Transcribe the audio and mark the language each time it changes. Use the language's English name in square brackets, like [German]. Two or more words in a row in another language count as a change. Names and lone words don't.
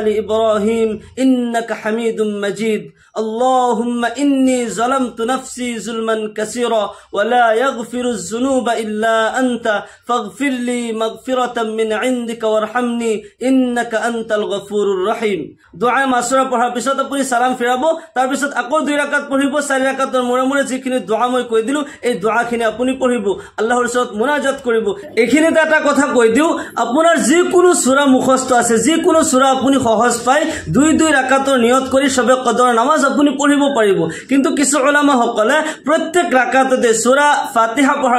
[Arabic] إبراهيم إنك حميد مجيد اللهم إني ظلمت نفسي ظلما كثيرا ولا يغفر الذنوب إلا أنت فاغفر لي مغفرة من عندك وارحمني إنك أنت الغفور الرحيم [Assamese] دعاء মাসুৰা পঢ়াৰ পিছত আপুনি সালাম ফিৰাব তাৰ পিছত আকৌ দুই ৰাকাত পঢ়িব চাৰি ৰাকাতৰ মূৰে মূৰে যিখিনি দোয়া মই কৈ দিলো এই দোয়াখিনি আপুনি পঢ়িব আল্লাহৰ ওচৰত মুনাজাত কৰিব এইখিনিতে এটা কথা কৈ দিও আপোনাৰ যিকোনো সূৰা মুখস্থ আছে যিকোনো সূৰা আপুনি সহজ পায় দুই দুই ৰাকাতৰ নিয়ত কৰি সবে কদৰ নামাজ আপুনি পঢ়িব পাৰিব কিন্তু কিছু উলামা সকলে প্ৰত্যেক ৰাকাততে সূৰা ফাতিহা পঢ়াৰ